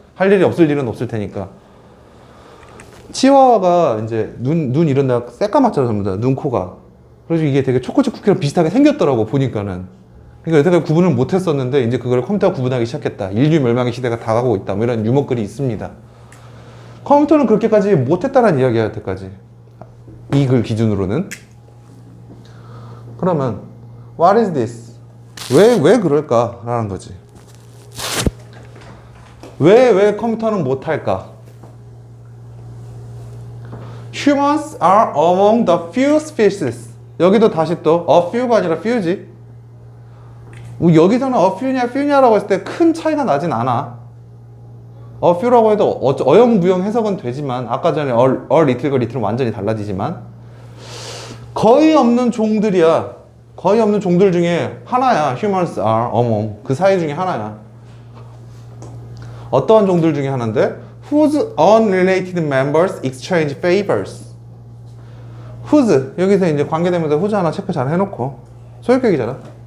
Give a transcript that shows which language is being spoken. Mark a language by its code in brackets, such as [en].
[ko] 할 일이 없을 일은 없을 테니까. 치와와가 이제 눈 이런 데가 새까맣잖아 전부 다. 눈, 코가. 그래서 이게 되게 초코칩 쿠키랑 비슷하게 생겼더라고 보니까는. 그러니까 여태까지 구분을 못했었는데 이제 그걸 컴퓨터가 구분하기 시작했다. 인류 멸망의 시대가 다가오고 있다. 뭐 이런 유머글이 있습니다. 컴퓨터는 그렇게까지 못했다는 이야기야 여태까지. 이 글 기준으로는. [en] 그러면 What is this? [ko] 왜 그럴까? 라는 거지. 왜 컴퓨터는 못할까? [en] Humans are among the few species. [ko] 여기도 다시 또 a few가 아니라 few지. 여기서는 a few냐라고 했을 때 큰 차이가 나진 않아. a few라고 해도 어영부영 해석은 되지만 아까 전에 a little과 little은 완전히 달라지지만 거의 없는 종들이야. 거의 없는 종들 중에 하나야. [en] Humans are among. [ko] 그 사이 중에 하나야. 어떠한 종들 중에 하나인데 [en] Whose unrelated members exchange favors. Whose. [ko] 여기서 이제 관계되면서 whose 하나 체크 잘 해놓고 소유격이잖아.